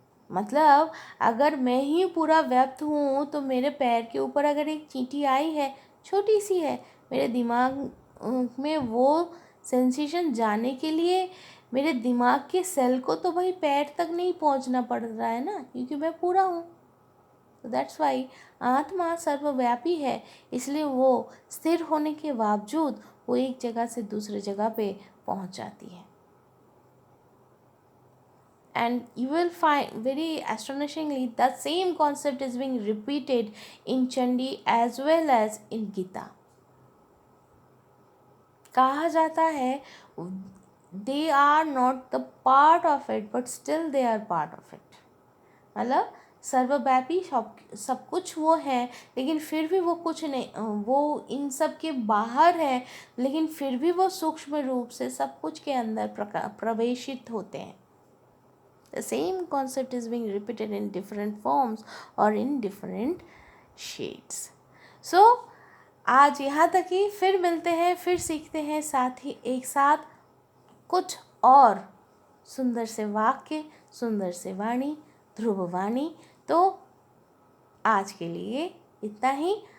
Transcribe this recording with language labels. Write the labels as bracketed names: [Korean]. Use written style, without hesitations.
[Hindi] मतलब अगर मैं ही पूरा व्याप्त हूँ तो मेरे पैर के ऊपर अगर एक चींटी आई है, छोटी सी है, मेरे दिमाग में वो सेंसेशन जाने के लिए मेरे दिमाग के सेल को तो भाई पैर तक नहीं पहुंचना पड़ रहा है ना, क्योंकि मैं पूरा हूँ. तो [English] that's why [Hindi] आत्मा सर्वव्यापी है, इसलिए वो स्थिर होने के बावजूद वो एक जगह से दूसरे जगह पे पहुंच जाती है. [English] and you will find very astonishingly that same concept is being repeated in Chandi as well as in Gita. [Hindi] कहा जाता है [English] they are not the part of it [Hindi] but still दे are part of it, मतलब सर्वव्यापी सब कुछ वो है लेकिन फिर भी वो कुछ नहीं, वो इन सब के बाहर है लेकिन फिर भी वो सूक्ष्म रूप से सब कुछ के अंदर प्रवेशित होते हैं. [English] The same concept is being repeated in different forms or in different shades. [Hindi] So आज यहाँ तक ही, फिर मिलते हैं, फिर सीखते हैं साथ ही एक साथ कुछ और सुंदर से वाक्य, सुंदर से वाणी, ध्रुववाणी. तो आज के लिए इतना ही.